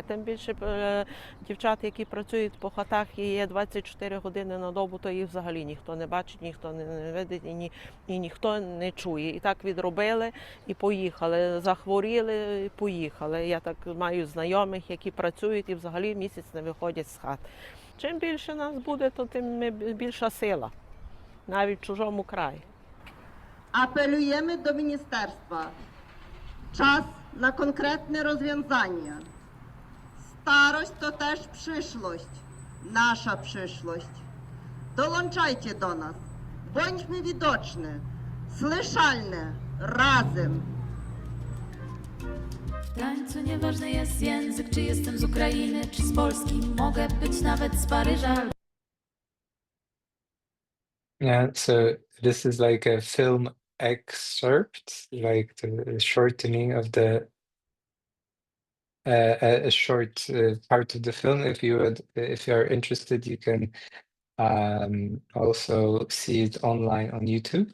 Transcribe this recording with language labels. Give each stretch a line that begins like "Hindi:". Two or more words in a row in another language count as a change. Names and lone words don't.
Ukrainian: А тим більше дівчат, які працюють по хатах і є 24 години на добу, то їх взагалі ніхто не бачить, ніхто не видить і ніхто не чує. І так відробили і поїхали, захворіли і поїхали. Я так маю знайомих, які працюють і взагалі місяць не виходять з хат. Чим більше нас буде, то тим більша сила, навіть в чужому краї.
Polish: Apelujemy do ministerstwa. Czas na konkretne rozwiązania. Starość to też przyszłość, nasza przyszłość. Dołączajcie do nas. Bądźmy widoczni, słyszalne, razem. W tańcu nieważny jest język, czy jestem z Ukrainy, czy z Polski. Mogę być nawet z Paryża.
English: Yeah, so this is like a film excerpt, like the shortening of the a short part of the film. If you are interested, you can also see it online on YouTube.